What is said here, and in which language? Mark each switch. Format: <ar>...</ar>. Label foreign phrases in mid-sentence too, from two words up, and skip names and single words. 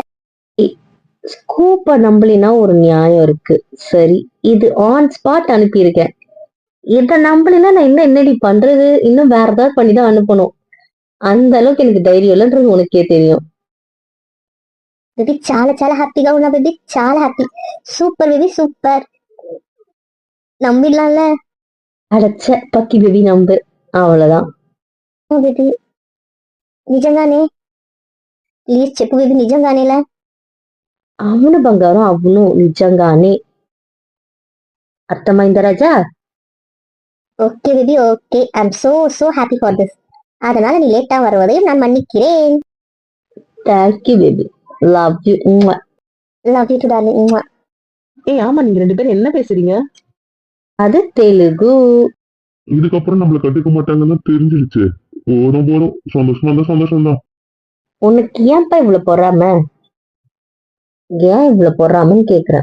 <ta>ஸ்கூப்ப நம்பலினா ஒரு நியாயம் இருக்கு. சரி, இது</ta> <en>on spot</en> <ta>அனுப்பியிருக்கேன். இதை நம்பலினா நான் இன்னும் என்னடி பண்றது? இன்னும் வேற ஏதாவது பண்ணிதான் அனுப்பணும். அந்த அளவுக்கு எனக்கு தைரியம் இல்லைன்றது உனக்கே தெரியும்.</ta> <te>பேபி చాలా చాలా హ్యాపీగా ఉన్నా బేబీ, చాలా హ్యాపీ.</te> <en>Super baby, super.</en> <ta>நம்பிடலாம்ல? அடைச்ச பக்கி பேபி நம்பு, அவ்வளவுதான்.</ta> <te>బేబీ నిజంగానే? ప్లీజ్ చెప్పు బేబీ, నిజంగానేలా? అవును బంగారం, అవును నిజంగానే. అర్థమైందా రాజా?</te> <en>Okay baby, okay. I am so happy for this.</en> <ta>அதனால நீ லேட்டா வருவதையும் நான் மன்னிக்கிறேன்.</ta> <en>Thank you baby, love you. Love you too darling.</en> <ta>ஏய் ஆமா, நீங்க 2 பேரும் என்ன பேசுறீங்க? அது தெலுங்கு. இதுக்கப்புறம் நம்மள கட்டுக்க மாட்டாங்கன்னு தெரிஞ்சிருச்சு. போதும் போதும், சந்தோஷம் தான். உனக்கு ஏன்ப்பா இவ்வளவு பொறாம? ஏன் இவ்வளவு பொறாமன்னு கேக்குறேன்.</ta>